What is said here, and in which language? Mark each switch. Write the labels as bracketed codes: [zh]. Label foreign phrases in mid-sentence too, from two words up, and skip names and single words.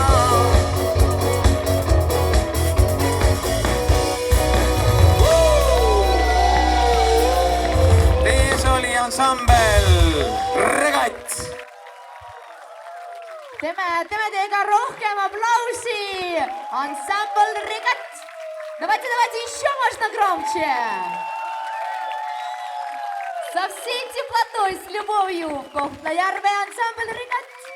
[et] Ees oli ansambel Regatt. Teeme teiega rohkem aplausi! [ru] Ансамбль Regatt! Давайте еще можно громче! Со всей теплотой, с любовью в Kohtla-Järve ансамбль Regatt!